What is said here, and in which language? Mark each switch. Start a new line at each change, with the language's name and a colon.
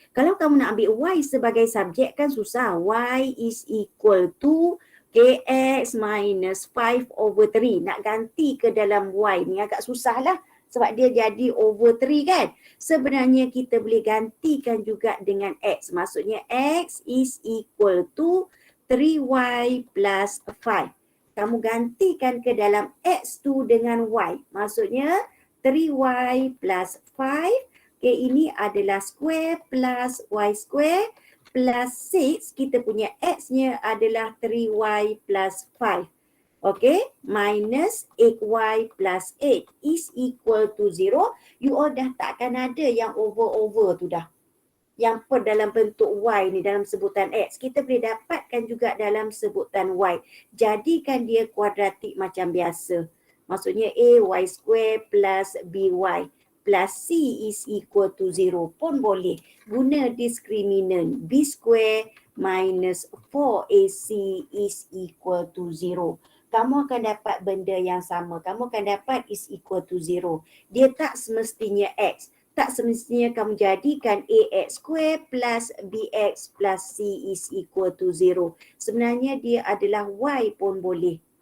Malay: Kalau kamu nak ambil y sebagai subjek kan susah.
English: Y is equal to x minus 5 over 3.
Malay: Nak ganti ke dalam y ni agak susah lah. Sebab dia jadi over 3 kan. Sebenarnya kita boleh gantikan juga dengan x.
English: Maksudnya x is equal to 3y plus 5.
Malay: Kamu gantikan ke dalam x tu dengan y. Maksudnya 3y plus 5. Ini adalah square plus y square. Plus 6, kita punya x-nya adalah 3y plus 5.
English: Minus 8y plus 8 is equal to 0.
Malay: You all dah takkan ada yang over tu dah. Yang dalam bentuk y ni dalam sebutan x. Kita boleh dapatkan juga dalam sebutan y. Jadikan dia kuadratik macam biasa. Maksudnya y square plus by. Plus C is equal to 0 pun boleh. Guna discriminant.
English: B square minus 4AC is equal to 0.
Malay: Kamu akan dapat benda yang sama. Kamu akan dapat is equal to 0. Dia tak semestinya X. tak semestinya kamu jadikan
English: ax square plus bx plus c is equal to 0.
Malay: Sebenarnya dia adalah y pun boleh.